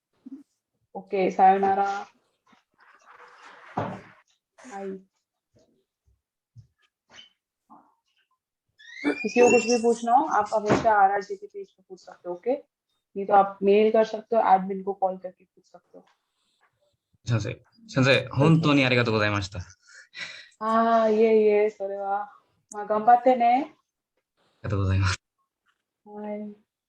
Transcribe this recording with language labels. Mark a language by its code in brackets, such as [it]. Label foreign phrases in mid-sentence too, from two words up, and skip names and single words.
[ja] ओके さようなら。はい. [hi] किसी को कुछ भी पूछना हो आप हमेशा RRJ के पेज पे पूछ सकते हो। ओके नहीं तो आप मेल कर सकते हो, एडमिन को कॉल करके पूछ सकते हो। [ja] 先生、本当にありがとうございました。それは。まあ頑張ってね。ありがとうございます。はい。